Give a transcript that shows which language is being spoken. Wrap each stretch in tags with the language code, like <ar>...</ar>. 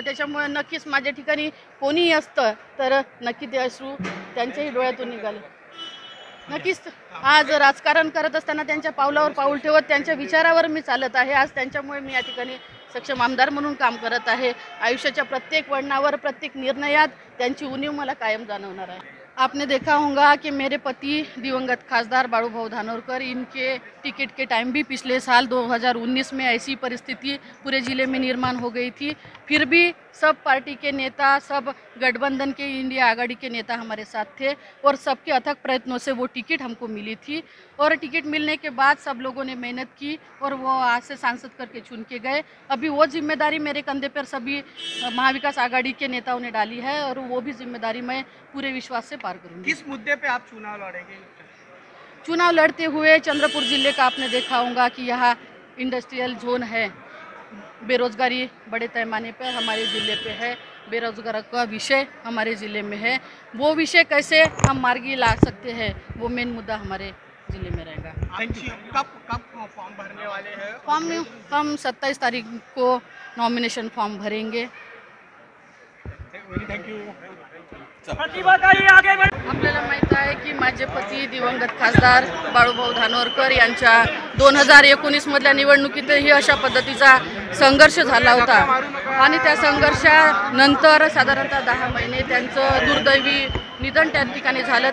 <mr>त्याच्यामुळे नक्कीच माझ्या ठिकाणी कोणीही असतं तर नक्की ते अश्रू त्यांच्याही डोळ्यातून निघाले। नक्कीच आज राजकारण करत असताना त्यांच्या पावलावर पाऊल ठेवत त्यांच्या विचारावर मी चालत आहे। आज त्यांच्यामुळे मी या ठिकाणी सक्षम आमदार म्हणून काम करत आहे। आयुष्याच्या प्रत्येक वळणावर, प्रत्येक निर्णयात त्यांची उणीव मला कायम जाणवणार आहे।</mr> <hi>आपने देखा होगा कि मेरे पति दिवंगत खासदार बाळूभाऊ धानोरकर, इनके टिकट के टाइम भी पिछले साल 2019 में ऐसी परिस्थिति पूरे ज़िले में निर्माण हो गई थी। फिर भी सब पार्टी के नेता, सब गठबंधन के इंडिया आघाड़ी के नेता हमारे साथ थे और सबके अथक प्रयत्नों से वो टिकट हमको मिली थी। और टिकट मिलने के बाद सब लोगों ने मेहनत की और वो आज से सांसद करके चुन के गए। अभी वो जिम्मेदारी मेरे कंधे पर सभी महाविकास आघाड़ी के नेताओं ने डाली है और वो भी जिम्मेदारी मैं पूरे विश्वास से पार करूँगी। किस मुद्दे पे आप चुनाव लड़ेंगे? चुनाव लड़ते हुए चंद्रपुर जिले का आपने देखा होगा कि यहाँ इंडस्ट्रियल जोन है, बेरोजगारी बड़े पैमाने पर हमारे ज़िले पे है, बेरोजगार का विषय हमारे ज़िले में है। वो विषय कैसे हम मार्गी ला सकते हैं, वो मेन मुद्दा हमारे ज़िले में रहेगा। कब फॉर्म भरने वाले हैं? फॉर्म हम 27 तारीख को नॉमिनेशन फॉर्म भरेंगे।</hi> <en>Thank you.</en> <mr>आपल्याला माहित आहे की माझे पती दिवंगत खासदार बाळूभाऊ धानोरकर यांच्या 2019 मधल्या निवडणुकीतही अशा पद्धतीचा संघर्ष झाला होता आणि त्या संघर्षानंतर साधारणतः 10 महिने त्यांचं दुर्दैवी निधन त्या ठिकाणी झालं।</mr>